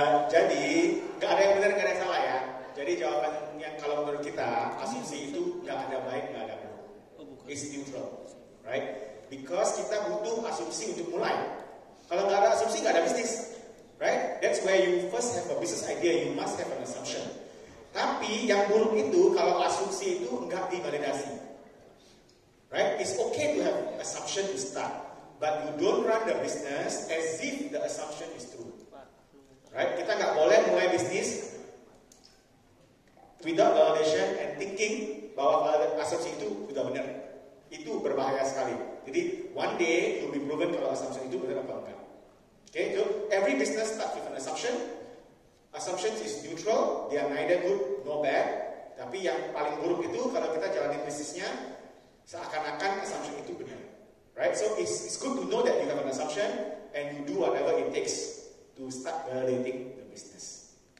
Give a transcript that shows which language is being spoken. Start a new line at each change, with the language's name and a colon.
Indonesian: Jadi, nggak ada yang benar, nggak ada yang salah ya. Jadi jawabannya kalau menurut kita, asumsi itu nggak ada baik, nggak ada buruk.
English: It's neutral, right? Because
Indonesian: kita butuh asumsi untuk mulai. Kalau nggak ada asumsi, nggak ada bisnis, right?
English: That's where you first have a business idea, you must have an assumption.
Indonesian: Tapi yang buruk itu kalau asumsi itu nggak divalidasi,
English: right? It's okay to have assumption to start, but you don't run the business as if the assumption is true, right?
Indonesian: Kita nggak boleh mulai bisnis
English: without validation and thinking
Indonesian: bahwa asumsi itu sudah benar. Itu berbahaya sekali. Jadi
English: one day it will be proven
Indonesian: kalau assumption itu benar apa enggak.
English: Okay, so every business starts with an assumption. Assumption is neutral, they are neither good nor bad.
Indonesian: Tapi yang paling buruk itu kalau kita jalanin bisnisnya seakan-akan assumption itu benar. Right?
English: So it's good to know that you have an assumption and you do whatever it takes to start validating the business.